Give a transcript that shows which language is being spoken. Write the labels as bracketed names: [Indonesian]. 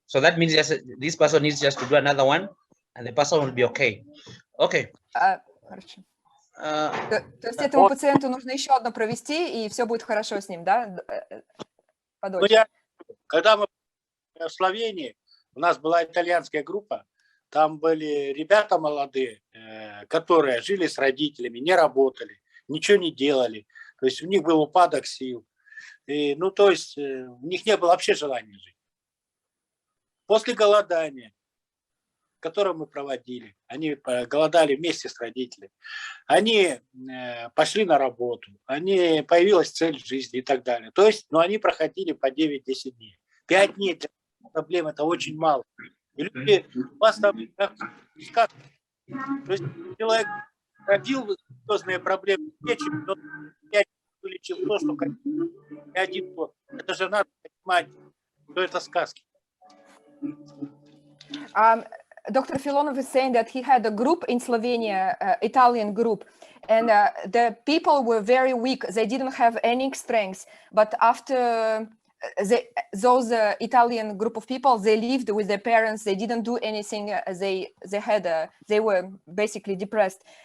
[English] So that means this person needs just to do another one, and the person will be okay. Okay. [Russian] Хорошо. То есть этому пациенту нужно еще одно провести, и все будет хорошо с ним, да? Подольше. Когда мы в Словении, у нас была итальянская группа, там были ребята молодые, которые жили с родителями, не работали, ничего не делали. То есть у них был упадок сил. И, то есть у них не было вообще желания жить. После голодания, которое мы проводили, они голодали вместе с родителями, они пошли на работу, появилась цель жизни и так далее. То есть, они проходили по 9-10 дней. 5 дней для проблем – это очень мало. И люди, у вас там, то есть человек родил серьезные проблемы с печенью, но вылечил то, что не один год. Это же надо понимать, что это сказки. [English] Dr. Filonov is saying that he had a group in Slovenia, Italian group, and the people were very weak. They didn't have any strength. But after those Italian group of people, they lived with their parents. They didn't do anything. They were basically depressed.